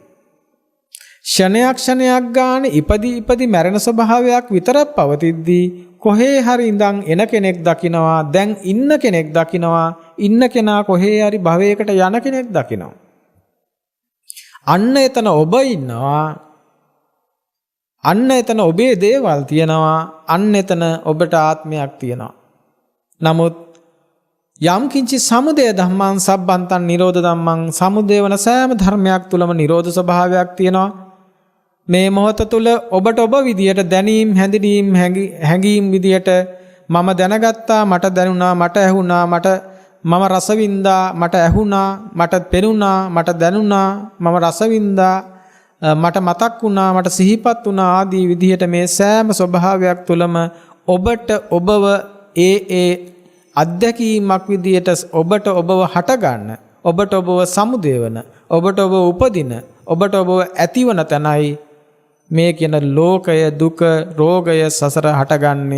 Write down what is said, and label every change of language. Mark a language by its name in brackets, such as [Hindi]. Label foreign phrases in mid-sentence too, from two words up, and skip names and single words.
[Sinhala] ක්ෂණයක් ගානේ ඉපදි මැරෙන ස්වභාවයක් විතරක් පවතිද්දී කොහේ හරි ඉඳන් එන කෙනෙක් දකිනවා, දැන් ඉන්න කෙනෙක් දකිනවා, ඉන්න කෙනා කොහේ හරි භවයකට යන කෙනෙක් දකිනවා. අන්න එතන ඔබ ඉන්නවා. අන්න එතන ඔබේ දේවල් තියෙනවා. අන්න එතන ඔබට ආත්මයක් තියෙනවා. නමුත් [Pali] යම් කිංචි සමුදය ධම්මං සබ්බන්තං නිරෝධ ධම්මං [Sinhala] සමුදය වන සෑම ධර්මයක් තුලම නිරෝධ ස්වභාවයක් තියෙනවා. මේ මොහොත තුල ඔබට ඔබ විදියට දැනීම් හැඟීම් විදියට මම දැනගත්තා, මට දැනුණා, මට ඇහුණා, මට මම රස වින්දා, මට ඇහුණා, මට පෙනුණා, මට දැනුණා, මම රස වින්දා, මට මතක් වුණා, මට සිහිපත් වුණා ආදී විදිහට මේ සෑම ස්වභාවයක් තුළම ඔබට ඔබව ඒ අත්දැකීමක් විදිහට ඔබට ඔබව හටගන්න, ඔබට ඔබව සමුදේවන, ඔබට ඔබ උපදින, ඔබට ඔබව ඇතිවන තැනයි මේ කියන ලෝකය, දුක, රෝගය, සසර හටගන්නේ.